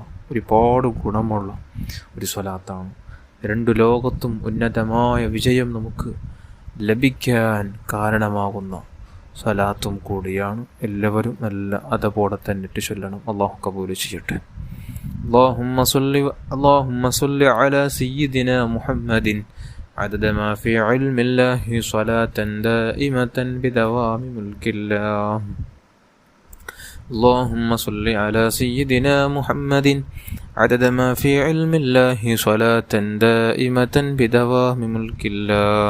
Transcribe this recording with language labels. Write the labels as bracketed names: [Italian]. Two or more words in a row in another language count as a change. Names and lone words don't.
[Malayalam] ഒരുപാട് ഗുണമുള്ള ഒരു സ്വലാത്താണ്. 2 ലോകത്തും ഉന്നതമായ വിജയം നമുക്ക് ലഭിക്കാൻ കാരണമാകുന്ന സ്വലാത്തും കൂടിയാണ്. എല്ലാവരും നല്ല അതപോടെ തന്നെ ഇട്ട് ചൊല്ലണം. അള്ളാഹു കബൂൽ ചെയ്യട്ടെ. [Arabic] اللهم صل على سيدنا محمد عدد ما في علم الله صلاة دائمة بدوام ملك الله. اللهم صل على سيدنا محمد عدد ما في علم الله صلاة دائمة بدوام ملك الله.